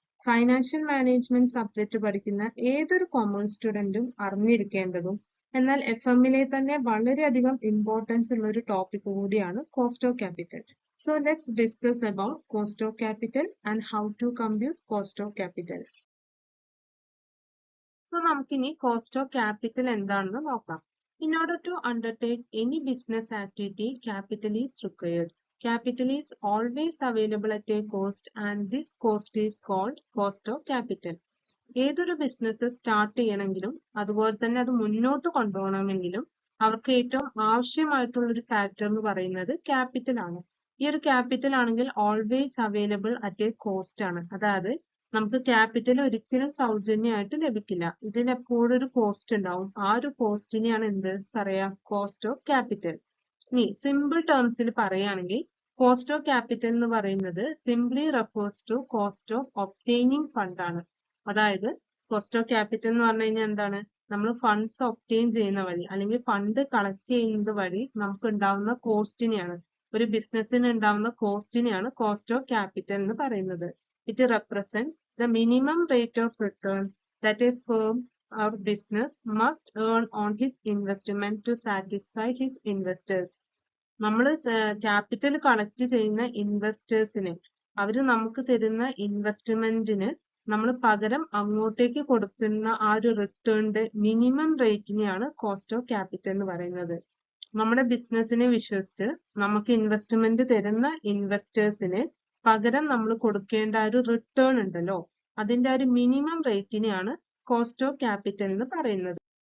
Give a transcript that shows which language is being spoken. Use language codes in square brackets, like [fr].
[ml] Financial management subject പഠിക്കുന്ന ഏതൊരു commerce സ്റ്റുഡന്റും അറിഞ്ഞിരിക്കേണ്ടതും എന്നാൽ എഫ്എമ്മിലെ തന്നെ വളരെയധികം ഇമ്പോർട്ടൻസ് ഉള്ള ഒരു ടോപ്പിക് കൂടിയാണ് cost of capital. [en] So let's discuss about cost of capital and how to compute cost of capital. [ml] So നമുക്കിനി കോസ്റ്റ് ഓഫ് ക്യാപിറ്റൽ എന്താണെന്ന് നോക്കാം. [en] In order to undertake any business activity, capital is required. Capital is always available at a cost and this cost is called cost of capital. [ml] ഏതൊരു business start ചെയ്യണമെങ്കിലും അതുപോലെ തന്നെ അത് മുന്നോട്ട് കൊണ്ടുപോകണമെങ്കിലും അവർക്ക് ഏറ്റവും ആവശ്യമായിട്ടുള്ള ഒരു ഫാക്ടർ എന്ന് പറയുന്നത് ക്യാപിറ്റൽ ആണ്. ഈ ഒരു ക്യാപിറ്റൽ ആണെങ്കിൽ [en] always available at a cost [ml] ആണ്. അതായത് നമുക്ക് ക്യാപിറ്റൽ ഒരിക്കലും സൗജന്യമായിട്ട് ലഭിക്കില്ല. ഇതിന് എപ്പോഴും ഒരു കോസ്റ്റ് ഉണ്ടാവും. ആ ഒരു കോസ്റ്റിനെയാണ് എന്ത് പറയാ, കോസ്റ്റ് ഓഫ് ക്യാപിറ്റൽ. ഇനി സിമ്പിൾ ടേംസിൽ പറയുകയാണെങ്കിൽ കോസ്റ്റ് ഓഫ് ക്യാപിറ്റൽ എന്ന് പറയുന്നത് [en] simply refers to cost of obtaining fund [ml] ആണ്. അതായത് കോസ്റ്റ് ഓഫ് ക്യാപിറ്റൽ എന്ന് പറഞ്ഞു കഴിഞ്ഞാൽ എന്താണ്, നമ്മൾ ഫണ്ട്സ് ഒബ്റ്റെയിൻ ചെയ്യുന്ന വഴി അല്ലെങ്കിൽ ഫണ്ട് കളക്ട് ചെയ്യുന്നത് വഴി നമുക്ക് ഉണ്ടാവുന്ന കോസ്റ്റിനെയാണ്, ഒരു ബിസിനസ്സിന് ഉണ്ടാവുന്ന കോസ്റ്റിനെയാണ് കോസ്റ്റ് ഓഫ് ക്യാപിറ്റൽ എന്ന് പറയുന്നത്. [en] It represents the minimum rate of return that a firm or business must earn on his investment to satisfy his investors. [ml] നമ്മൾ ക്യാപിറ്റൽ കളക്ട് ചെയ്യുന്ന ഇൻവെസ്റ്റേഴ്സിന് അവര് നമുക്ക് തരുന്ന ഇൻവെസ്റ്റ്മെന്റിന് നമ്മൾ പകരം അങ്ങോട്ടേക്ക് കൊടുക്കുന്ന ആ ഒരു റിട്ടേണിന്റെ മിനിമം റേറ്റിനെയാണ് കോസ്റ്റ് ഓഫ് ക്യാപിറ്റൽ എന്ന് പറയുന്നത്. നമ്മുടെ ബിസിനസ്സിനെ വിശ്വസിച്ച് നമുക്ക് ഇൻവെസ്റ്റ്മെന്റ് തരുന്ന ഇൻവെസ്റ്റേഴ്സിന് പകരം നമ്മൾ കൊടുക്കേണ്ട ആ ഒരു റിട്ടേൺ ഉണ്ടല്ലോ, അതിന്റെ ആ ഒരു മിനിമം റേറ്റിനെയാണ് കോസ്റ്റ് ഓഫ് ക്യാപിറ്റൽ എന്ന് പറയുന്നത്.